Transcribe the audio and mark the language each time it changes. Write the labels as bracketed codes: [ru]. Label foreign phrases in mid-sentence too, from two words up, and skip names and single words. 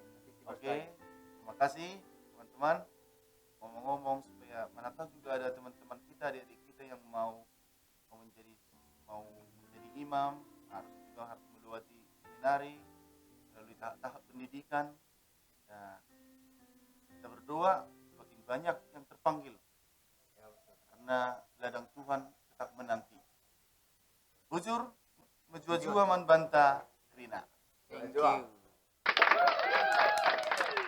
[id] Oke, terima kasih teman-teman. Ngomong-ngomong supaya mana tahu juga ada teman-teman kita, adik-adik kita yang mau menjadi imam, harus melewati seminari, melalui tahap pendidikan. Nah, kita berdoa semakin banyak yang terpanggil karena ladang Tuhan tetap menanti. [btx] Bujur, menjua-jua man banta Rina. [en] Thank [btx] Jua. [en] you.